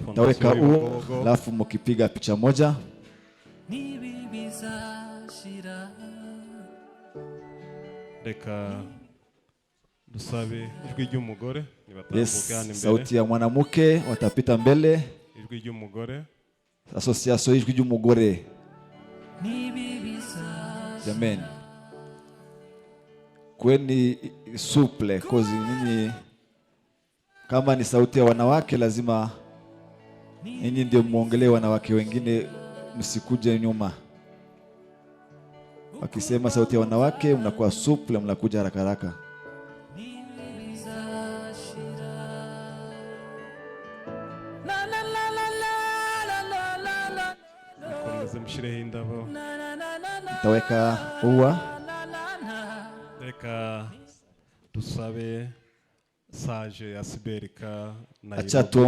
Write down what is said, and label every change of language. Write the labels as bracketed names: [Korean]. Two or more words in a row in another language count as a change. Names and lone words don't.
[Swahili] Taweka uo, alafu mkipiga picha moja. [Kinyarwanda] Reka dusabe ijwi ry'umugore nibatambuke hano imbere. [Swahili] Sauti ya mwanamke watapita mbele. [Kinyarwanda] Ijwi ry'umugore. Association ijwi ry'umugore. Amen. [Swahili] Kweni suple kozi nini kama ni sauti ya wanawake lazima ninyi ndio muongelee wanawake wengine, msikuje nyuma. Wakisema sauti ya wanawake mnakuwa suple, mnakuja haraka haraka. Taweka uwa. [Kinyarwanda] Reka dusabe Sage ya Siberika Nairobi. [Swahili] Acha